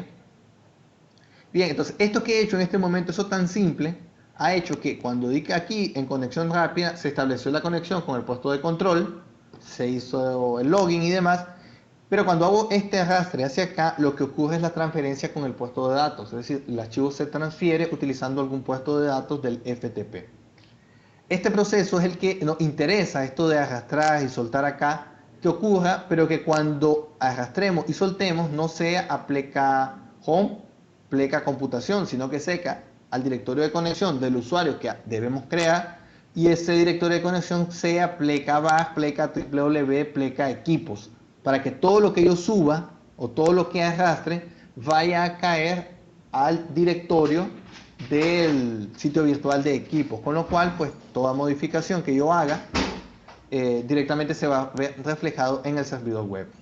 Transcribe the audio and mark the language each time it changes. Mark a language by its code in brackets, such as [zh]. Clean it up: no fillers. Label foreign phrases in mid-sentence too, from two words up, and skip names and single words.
[es] Bien, entonces esto que he hecho en este momento, eso tan simple, ha hecho que cuando di que aquí en conexión rápida se estableció la conexión con el puesto de control, se hizo el login y demás, pero cuando hago este arrastre hacia acá, lo que ocurre es la transferencia con el puesto de datos, es decir, el archivo se transfiere utilizando algún puesto de datos del FTP. Este proceso es el que nos interesa, esto de arrastrar y soltar acá, que ocurra, pero que cuando arrastremos y soltemos no sea a pleca home, pleca computación, sino que sea al directorio de conexión del usuario que debemos crear y ese directorio de conexión sea pleca bash, pleca www, pleca equipos, para que todo lo que yo suba o todo lo que arrastre vaya a caer al directorio del sitio virtual de equipos, con lo cual pues toda modificación que yo haga directamente se va a ver reflejado en el servidor web.